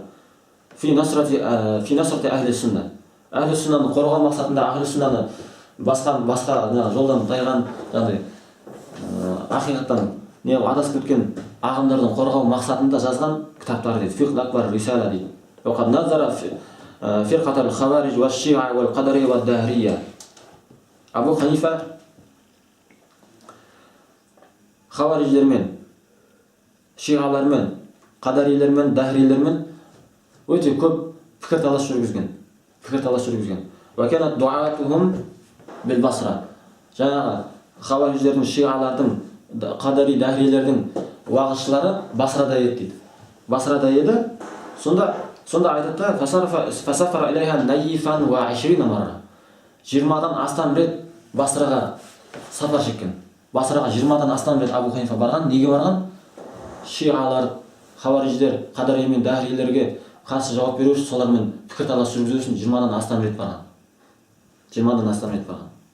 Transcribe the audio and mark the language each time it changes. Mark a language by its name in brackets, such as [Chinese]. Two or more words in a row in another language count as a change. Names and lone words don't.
[Arabic] في نصرة أهل السنة. [Kazakh] Әхлі сүннаны қорғау мақсатында әхлі сүннаны басқа жолдан тайған, жаңағыдай ақиқаттан адасып кеткен ағымдардан қорғау мақсатында жазған кітаптар дейді. Фиқ әл-Акбар, Рисала дейді. [Arabic] وقد نظر فرقة الخوارج والشيعة والقدرية والدهرية. [Kazakh] Абу Ханифа хавариждермен, шиғалармен, қадарилермен, дәһрилермен өте көп пікірталас жүргізген. [Arabic] وكانت دعاتهم بالبصرة. [Kazakh] Жаңағы хавариждердің, шиғалардың, қадари, дәһрилердің уағызшылары Басрада еді дейді. Басрада еді. Сонда айтады: [Arabic] فسافر إليها نيفا و20 مرة. [Kazakh] 20-дан астам рет Басраға сапар шеккен. Басраға 20-дан астам рет Абу Ханифа барған. Неге барған? Шиғалар, хавариждер, қадари мен дәһрилерге қарсы жауап беру үшін, солармен пікірталас жүргізу үшін 20-дан астам рет барған. 20-дан астам рет барған.